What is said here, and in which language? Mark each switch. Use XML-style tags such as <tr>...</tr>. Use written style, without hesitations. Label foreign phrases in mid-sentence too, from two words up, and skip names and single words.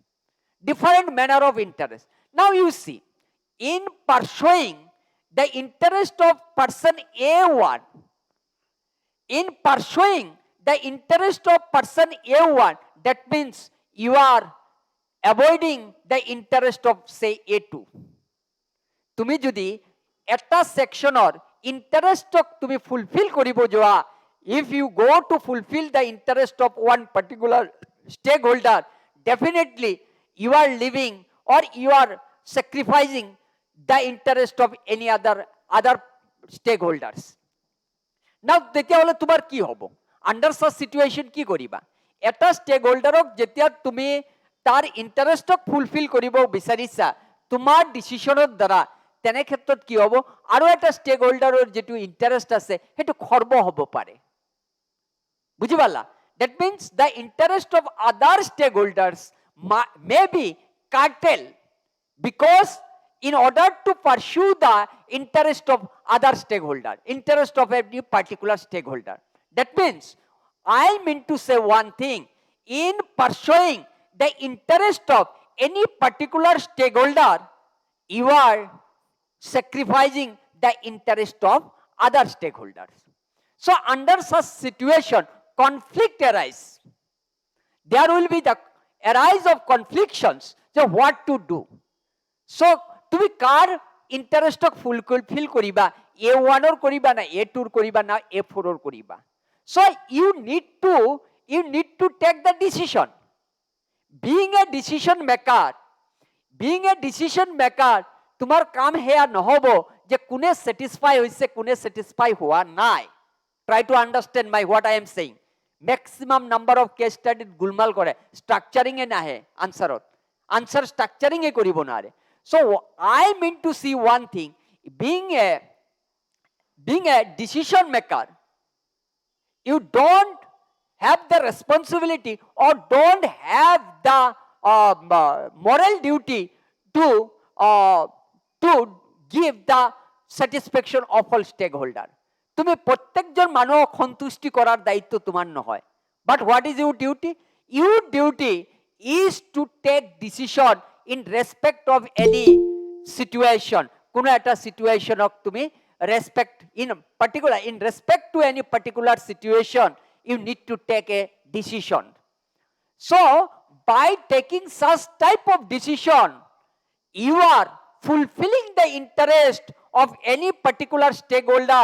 <en>Now you see, in pursuing the interest of person A1, that means you are avoiding the interest of say A2.</en> <as>তুমি যদি এটা সেকশনৰ ইন্টারেস্টক তুমি ফুলফিল কৰিব যোৱা,</as> <en>if you go to fulfill the interest of one particular stakeholder, definitely you are leaving or you are sacrificing the interest of any other stakeholders.</en> <as>Now তেতিয়া হলে তোমাৰ কি হ'ব, আন্ডার সাচ সিচুয়েশন কি কৰিবা? এটা স্টেকহোল্ডাৰক যেতিয়া তুমি তাৰ ইন্টারেস্টক ফুলফিল কৰিব বিচাৰিছা তোমাৰ ডিসিশনৰ দ্বাৰা, তেনে ক্ষেত্ৰত কি হ'ব, আৰু এটা স্টেকহোল্ডাৰৰ যেটো ইন্টারেস্ট আছে হেতু খৰ্ব হ'ব পাৰে। বুজি পালা?</as> <en>That means the interest of other stakeholders may be curtailed, because in order to pursue the interest of other stakeholder, interest of any particular stakeholder. That means I mean to say one thing, in pursuing the interest of any particular stakeholder, you are sacrificing the interest of other stakeholders. So under such situation, conflict arise. There will be the arise of conflictions. So what to do?</en> <as>So তুমি কার ইন্টারেস্টক ফুলফিল করিবা, A1 করিবা না A2 করিবা না A4 করিবা?</as> <en>So you need to you need to take the decision. Being a decision maker,</en> <as>তোমাৰ কাম হেয়া নহব যে কোনে satisfy হৈছে কোনে satisfy হোৱা নাই.</as> <en>Try to understand what I am saying. Maximum number of case study</en> <as>গুলমাল কৰে, structuring এ নাহে answerত. Answer structuring এ কৰিব নোৱাৰে.</as> <en>So I mean to see one thing, being a decision maker, you don't have the responsibility or don't have the moral duty to give the satisfaction of all stakeholder.</en> <as>তুমি প্রত্যেকজন মানুহক সন্তুষ্টি কৰাৰ দায়িত্ব তোমাৰ নহয়.</as> <en>But what is your duty? Your duty is to take decision in respect of any situation.</en> <as>কোনো এটা situationক তুমি respect in particular,</as> <en>in respect to any particular situation, you need to take a decision. So by taking such type of decision, you are fulfilling the interest of any particular stakeholder.</en>